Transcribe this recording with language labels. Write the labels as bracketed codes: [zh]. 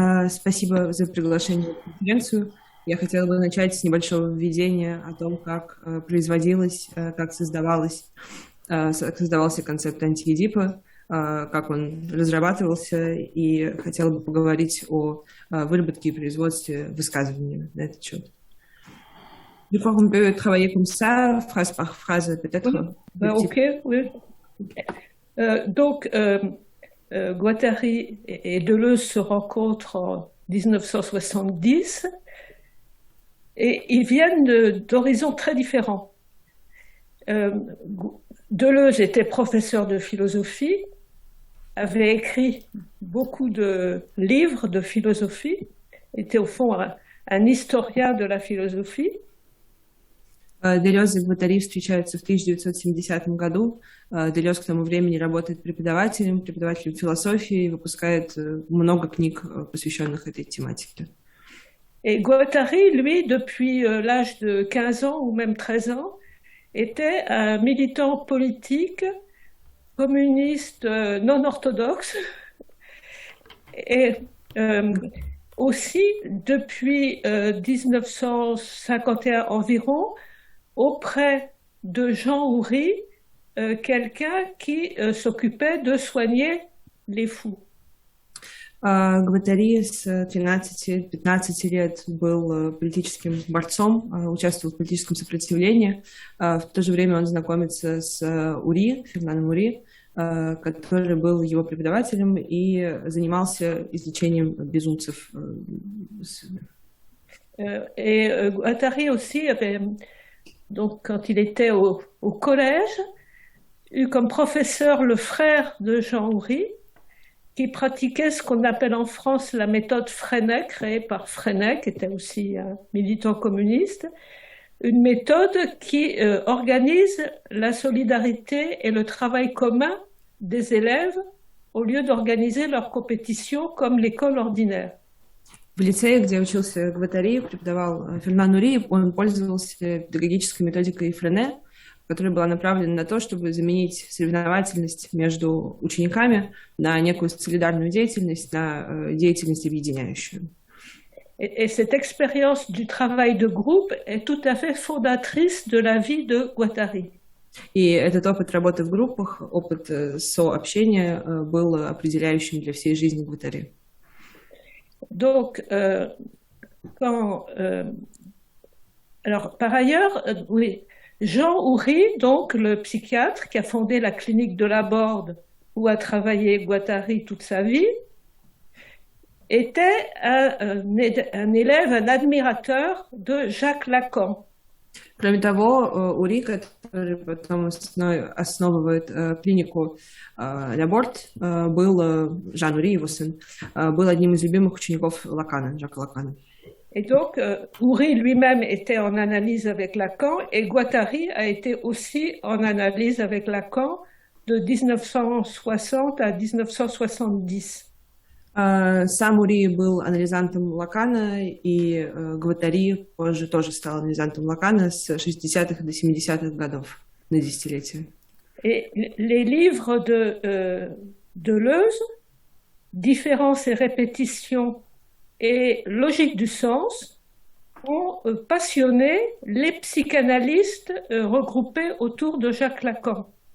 [ru] Спасибо за приглашение на конференцию. Я хотела бы начать с небольшого введения о том, как производилось, как создавался концепт антиэдипа, как он разрабатывался, и хотела бы поговорить о выработке и производстве высказывания на этот счет. [fr] Je crois qu'on peut travailler comme ça, phrase par phrase, peut-être. Ok, oui. Donc, Guattari et Deleuze se rencontrent en 1970 et ils viennent d'horizons très différents. Deleuze était professeur de philosophie, avait écrit beaucoup de livres de philosophie, était au fond un historien de la philosophie. [ru] Делез и Гваттари встречаются в 1970 году. Делез к тому времени работает преподавателем философии и выпускает много книг, посвященных этой тематике. [fr] Et Guattari, lui, depuis l'âge de 15 ans ou même 13 ans, était un militant politique communiste non orthodoxe et aussi depuis 1951 environ auprès de Jean Houry, quelqu'un qui s'occupait de soigner les fous. [ru] Гваттари с 13-15 лет был политическим борцом, участвовал в политическом сопротивлении. В то же время он знакомится с Ури, Фернаном Ури, который был его преподавателем и занимался излечением безумцев. [fr] Guattari aussi avait, donc quand il était au collège, eu comme professeur le frère de Jean Houry, qui pratiquait ce qu'on appelle en France la méthode Freinet, créée par Freinet, qui était aussi un militant communiste, une méthode qui organise la solidarité et le travail commun des élèves au lieu d'organiser leur compétition comme l'école ordinaire. [ru] В лицее, где учился Гваттари, преподавал Фернан Нури, он пользовался педагогической методикой Френе, которая была направлена на то, чтобы заменить соревновательность между учениками на некую солидарную деятельность, на деятельность объединяющую. [fr] Et cette expérience du travail de groupe est tout à fait fondatrice de la vie de Guattari. [ru] И этот опыт работы в группах, опыт сообщения был определяющим для всей жизни Гваттари. [fr] Donc, alors, par ailleurs, oui, Jean Houry, donc le psychiatre qui a fondé la clinique de la Borde où a travaillé Guattari toute sa vie, était un élève, un admirateur de Jacques Lacan. [ru] Кроме того, Ури, который потом основывает клинику Ля Борд, был, Жан Ури, его сын, был одним из любимых учеников Лакана, Жака Лакана. [fr] Et donc, Houry lui-même était en analyse avec Lacan et Guattari a été aussi en analyse avec Lacan de 1960 à 1970. [ru] Сам Ури был анализантом Лакана, и Гваттари позже тоже стал анализантом Лакана с 60-х до 70-х годов, на десятилетие. [fr] Et les livres de Deleuze, Différence et répétition et Logique du sens, ont passionné les psychanalystes regroupés autour de Jacques Lacan.